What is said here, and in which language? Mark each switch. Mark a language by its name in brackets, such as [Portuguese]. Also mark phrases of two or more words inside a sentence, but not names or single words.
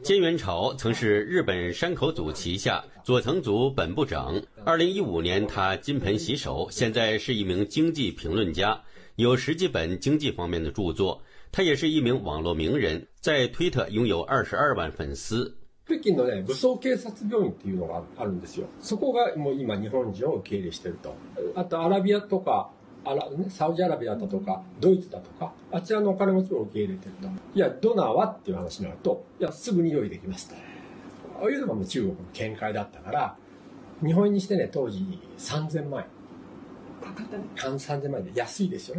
[Chinese] 菅元朝曾是日本山口组旗下佐藤组本部长。2015年，他金盆洗手，现在是一名经济评论家，有10几本经济方面的著作。他也是一名网络名人，在推特拥有22万粉丝。 [Japanese] 北京のね、武装警察病院っていうのがあるんですよ。そこがもう今日本人を受け入れしてると。あとアラビアとかサウジアラビアだとかドイツだとかあちらのお金持ちを受け入れてると。いやドナーはっていう話になると、いやすぐに用意できますと。ああいうのがもう中国の見解だったから、日本円にしてね当時3000万円かかったね。3000万円で安いですよね。